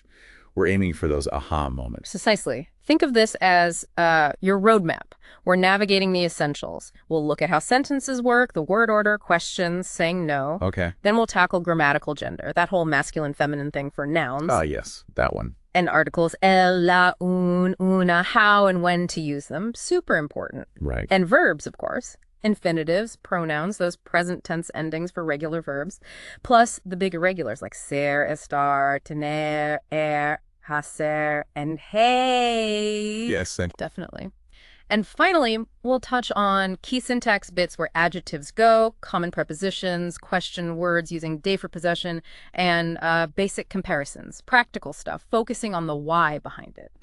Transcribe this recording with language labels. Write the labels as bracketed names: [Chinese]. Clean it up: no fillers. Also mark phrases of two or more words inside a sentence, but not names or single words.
[English] We're aiming for those aha moments. Precisely. Think of this as your roadmap. We're navigating the essentials. We'll look at how sentences work, the word order, questions, saying no. Okay. Then we'll tackle grammatical gender, that whole masculine, feminine thing for nouns. Ah, yes, that one. And articles, [Spanish] el, la, un, una, [English] how and when to use them. Super important. Right. And verbs, of course. Infinitives, pronouns, those present tense endings for regular verbs. Plus the big irregulars like [Spanish] ser, estar, tener, hacer, [English] and hey. Yes. Definitely. And finally, we'll touch on key syntax bits where adjectives go, common prepositions, question words using de for possession, and basic comparisons, practical stuff, focusing on the why behind it.